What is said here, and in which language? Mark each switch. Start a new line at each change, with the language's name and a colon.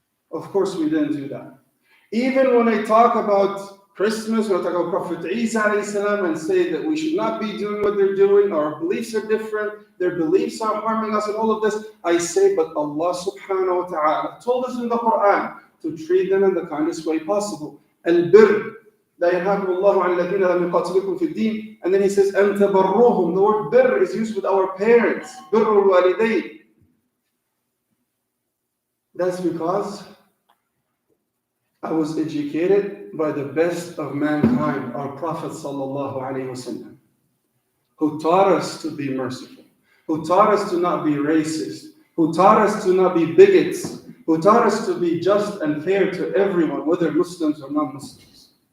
English: Of course we didn't do that. Even when I talk about Christmas, when I talk about Prophet Isa ﷺ and say that we should not be doing what they're doing, our beliefs are different, their beliefs are harming us and all of this, I say, but Allah subhanahu wa ta'ala told us in the Quran to treat them in the kindest way possible.
Arabic: Al-birr, لا ينهاكم الله عن الذين لم يقاتلوكم في الدين.
English: And then he says,
Arabic: أن تبروهم.
English: The word birr is used with our parents.
Arabic: بر الوالدين.
English: That's because I was educated by the best of mankind, our Prophet sallallahu alaihi wasallam, who taught us to be merciful, who taught us to not be racist, who taught us to not be bigots, who taught us to be just and fair to everyone, whether Muslims or non-Muslims.